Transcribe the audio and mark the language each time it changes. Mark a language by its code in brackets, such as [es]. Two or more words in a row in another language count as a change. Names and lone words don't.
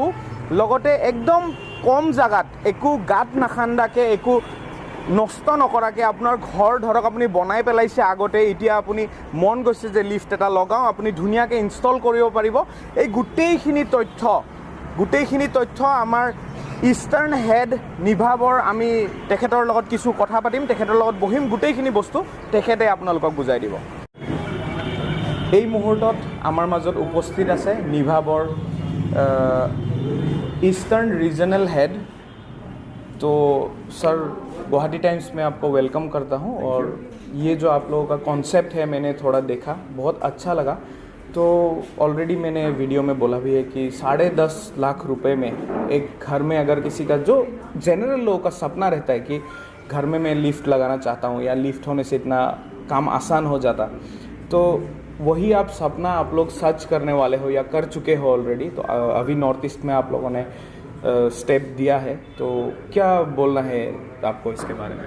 [as] লগতে একদম কম জায়গাত একো গাঁত নাখান্দাকৈ একো নষ্ট নকৰাকৈ আপোনাৰ ঘৰ ধৰক আপুনি বনাই পেলাইছে আগতে এতিয়া আপুনি মন গৈছে যে লিফ্ট এটা লগাওঁ আপুনি ধুনীয়াকৈ ইনষ্টল কৰিব পাৰিব এই গোটেইখিনি তথ্য আমাৰ [en] eastern head [as] নিভাবৰ আমি তেখেতৰ লগত কিছু কথা পাতিম তেখেতৰ লগত বহিম গোটেইখিনি বস্তু তেখেতে আপোনালোকক বুজাই দিব এই মুহূৰ্তত আমাৰ মাজত উপস্থিত আছে নিভাবৰ [en] Eastern Regional Head [hi] तो सर गुवाहाटी टाइम्स में आपको वेलकम करता हूं और ये जो आप लोगों का कॉन्सेप्ट है मैंने थोड़ा देखा बहुत अच्छा लगा तो ऑलरेडी मैंने वीडियो में बोला भी है कि 10.5 लाख रुपए में एक घर में अगर किसी का जो जनरल लोगों का सपना रहता है कि घर में मैं लिफ्ट लगाना चाहता हूँ या लिफ्ट होने से इतना काम आसान हो जाता तो वही आप सपना आप लोग सच करने वाले हो या कर चुके हो ऑलरेडी तो अभी नॉर्थ ईस्ट में आप लोगों ने स्टेप दिया है तो क्या बोलना है आपको इसके बारे में